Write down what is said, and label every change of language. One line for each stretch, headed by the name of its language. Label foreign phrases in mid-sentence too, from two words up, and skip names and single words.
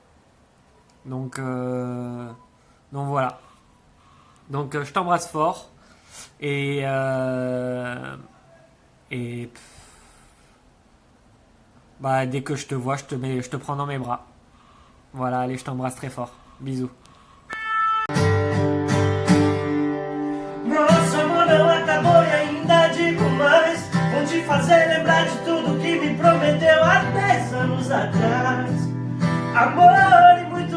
French: Donc voilà. Donc je t'embrasse fort et dès que je te vois, je te prends dans mes bras. Voilà, allez, je t'embrasse très fort. Bisous.
Portuguese: Nosso amor não acabou e ainda digo mais. Vou te fazer lembrar de tudo que me prometeu há 10 anos atrás. Amor